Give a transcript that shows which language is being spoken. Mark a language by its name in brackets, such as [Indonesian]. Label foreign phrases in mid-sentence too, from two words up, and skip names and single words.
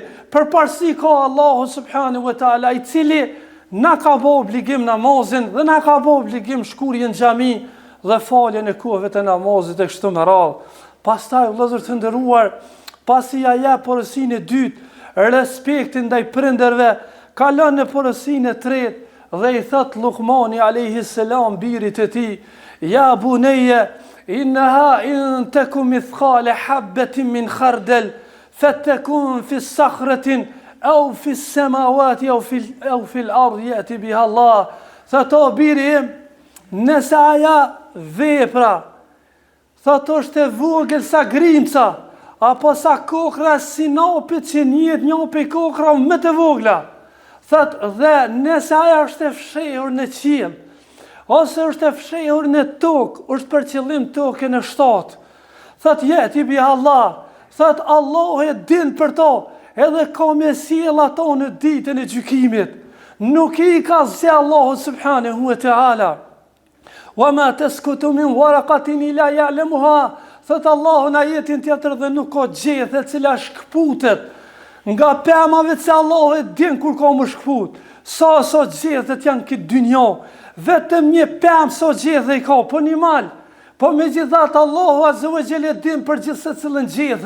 [Albanian] Përparësi ka Allahu [Arabic] سبحانه وتعالى, [Albanian] i cili na ka bë obligim namazin dhe na ka bë obligim shkurjen në xhami dhe faljen e kohëve të namazit e kështu me radhë. Pastaj vëllezër të nderuar, pasi ja jep porosinë e dytë, respektin ndaj prindërve, kalon në porosinë e tretë dhe i thot Luqmani [Arabic] عليه السلام [Albanian] birit e tij: [Arabic] "يا بني إنها إن تك مثقال حبة من خردل فتكن في صخرة أو في السماوات أو في الأرض يأت بها الله." [Albanian] Thot o biri im, nëse aja vepra, thot është e vogël sa grimca, apo sa kokra sinopit që njët një pe kokra më të vogla, thot, dhe nëse aja është e fshehur në qiell, ose është e fshehur në tokë, është për qëllim tokën e 7, thot [Arabic] يأت ب الله, [Albanian] thot Allah e din për to, edhe ka me sjell ato në ditën e gjykimit. Nuk i ka zë Allahu [Arabic] سبحانه وتعالى. "وما تسقط من ورقة إلا يعلمها", [Albanian] thot Allahu në ajetin tjetër, dhe nuk ka gjethe cila shkputet Nga pemave që Allah e din kur ka më shkput. Sa gjethet janë këtë dynjo. Vetëm një pemë sa gjethe i ka, po një malë. Po me gjithat Allahu [Arabic] عز وجل [Albanian] e din për gjithse cilën gjethe.